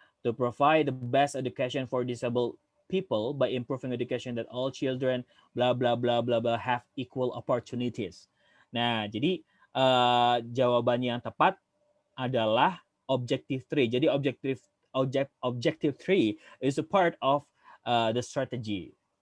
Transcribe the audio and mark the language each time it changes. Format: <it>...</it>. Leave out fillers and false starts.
<en>To provide the best education for disabled people by improving education that all children blah blah blah blah blah have equal opportunities.</en> <id>Nah, jadi jawabannya yang tepat adalah objective 3.</id> <en>Jadi objective 3 is a part of the strategy.</en>